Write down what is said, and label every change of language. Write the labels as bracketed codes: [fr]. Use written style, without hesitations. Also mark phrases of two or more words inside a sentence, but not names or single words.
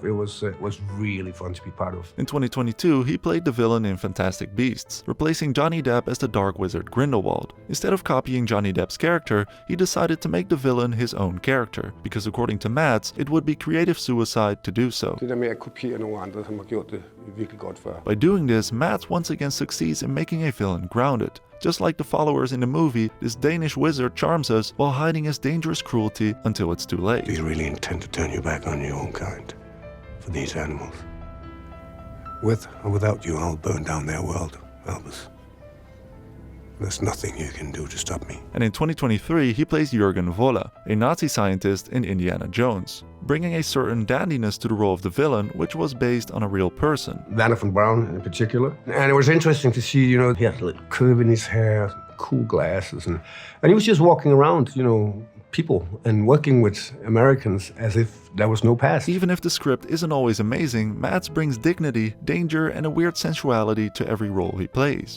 [en] It was really fun to be part of. In 2022, he played the villain in Fantastic Beasts, replacing Johnny Depp as the Dark Wizard Grindelwald. Instead of copying Johnny Depp's character, he decided to make the villain his own character, because according to Mads, it would be creative suicide to do so. [da] Det der med at kopiere nogle andre, som har gjort det virkelig godt før. [en] By doing this, Mads once again succeeds in making a villain grounded. Just like the followers in the movie, this Danish wizard charms us while hiding his dangerous cruelty until it's too Do late. you really intend to turn your back on your own kind for these animals? With or without you, I'll burn down their world, Albus. There's nothing you can do to stop me. And in 2023, he plays Jürgen Wolle, a Nazi scientist in Indiana Jones, bringing a certain dandiness to the role of the villain, which was based on a real person. Werner von Braun in particular. And it was interesting to see, you know, he had a little curve in his hair, cool glasses, and he was just walking around, you know, people and working with Americans as if there was no past. Even if the script isn't always amazing, Mads brings dignity, danger, and a weird sensuality to every role he plays.